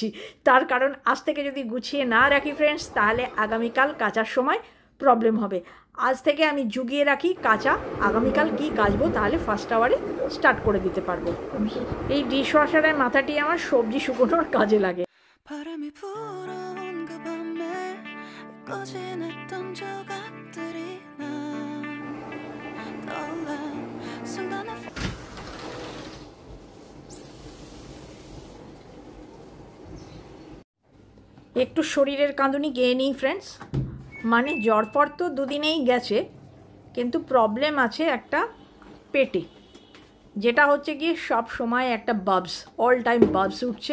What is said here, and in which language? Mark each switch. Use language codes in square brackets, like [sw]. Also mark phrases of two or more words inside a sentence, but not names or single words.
[bn] তার কারণ আজ থেকে যদি গুছিয়ে না রাখি ফ্রেন্ডস, তাহলে আগামীকাল কাচার সময় প্রবলেম হবে। আজ থেকে আমি জুগিয়ে রাখি কাচা, আগামীকাল কি কাচবো তাহলে [en] first hour [bn] স্টার্ট করে দিতে পারবো। এই ডিশ ওয়াশারের মাথাটি আমার সবজি শুকোনোর কাজে লাগে। [ko] 바람이 불어온 그 밤에 꺼진했던 조각들이 난 떠올라 순간에 [bn] একটু শরীরের কাঁদুনি গেয়ে নিই ফ্রেন্ডস। মানে জ্বরপর তো দুদিনেই গেছে, কিন্তু প্রবলেম আছে একটা পেটে, যেটা হচ্ছে গিয়ে সব সময় একটা বাবস, [en] all time [bn] বাবস উঠছে।